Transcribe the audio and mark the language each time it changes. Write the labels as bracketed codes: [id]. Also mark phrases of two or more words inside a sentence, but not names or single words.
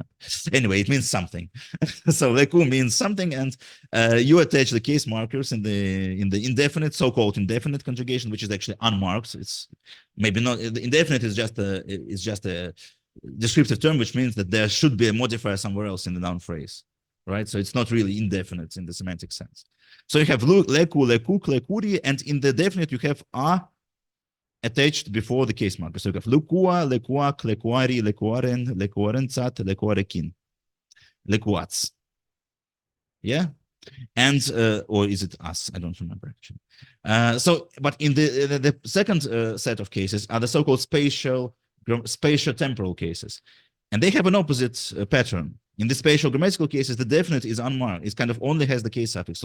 [en] Anyway, it means something. So leku means something, and you attach the case markers in the indefinite, so-called indefinite conjugation, which is actually unmarked. It's maybe not, the indefinite is just a descriptive term, which means that there should be a modifier somewhere else in the noun phrase, right? So it's not really indefinite in the semantic sense. So you have [eu] leku, lekuk, lekuri, [en] and in the definite you have a attached before the case marker. So you have [eu] lekua, lekuak, lekuari, lekuaren, lekuarentzat, lekuarekin, lekuats. [en] Yeah, and or is it us? I don't remember actually. So, but in the second set of cases are the so-called spatial temporal cases, and they have an opposite pattern. In the spatial grammatical cases, the definite is unmarked. It kind of only has the case suffix.